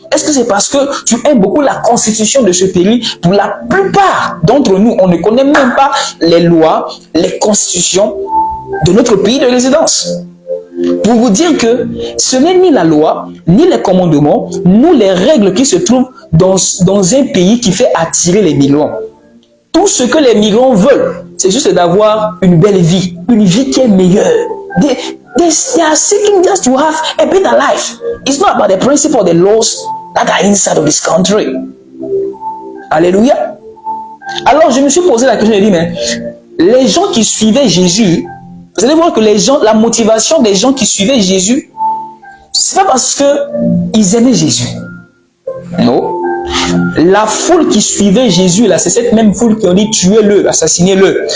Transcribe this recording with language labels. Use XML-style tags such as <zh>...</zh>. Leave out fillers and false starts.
<fr>Est-ce que c'est parce que tu aimes beaucoup la constitution de ce pays? Pour la plupart d'entre nous, on ne connaît même pas les lois, les constitutions de notre pays de résidence. Pour vous dire que ce n'est ni la loi, ni les commandements, ni les règles qui se trouvent dans un pays qui fait attirer les migrants. Tout ce que les migrants veulent, c'est juste d'avoir une belle vie, une vie qui est meilleure.</fr> <en>They are seeking just to have a better life. It's not about the principle, the laws that are inside of this country.</en> <fr>Alléluia. Alors je me suis posé la question, j'ai dit, mais les gens qui suivaient Jésus, vous allez voir que la motivation des gens qui suivaient Jésus, c'est pas parce qu'ils aimaient Jésus. Non. La foule qui suivait Jésus, là, c'est cette même foule qui ont dit tuez-le, assassinez-le.</fr>